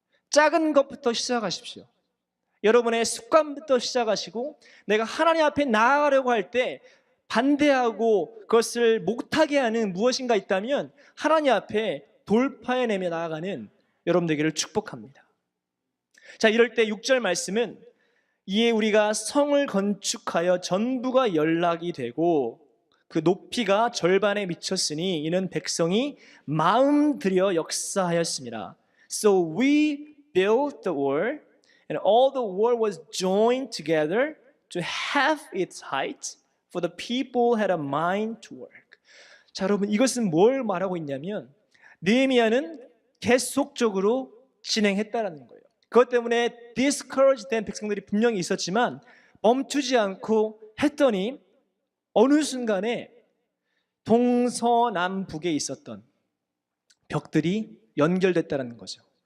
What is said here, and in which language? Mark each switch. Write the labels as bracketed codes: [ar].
[ko] 작은 것부터 시작하십시오. 여러분의 습관부터 시작하시고 내가 하나님 앞에 나아가려고 할 때 반대하고 그것을 못하게 하는 무엇인가 있다면 하나님 앞에 돌파해내며 나아가는 여러분 되기를 축복합니다. 자, 이럴 때 6절 말씀은 이에 우리가 성을 건축하여 전부가 연락이 되고 그 높이가 절반에 미쳤으니 이는 백성이 마음 들여 역사하였습니다. [en] So we built the wall and all the wall was joined together to half its height for the people had a mind to work. [ko] 자, 여러분, 이것은 뭘 말하고 있냐면 느헤미야는 계속적으로 진행했다라는 거예요. 그것 때문에 discouraged 된 백성들이 분명히 있었지만 멈추지 않고 했더니 어느 순간에 동서남북에 있었던 벽들이 연결됐다는 거죠.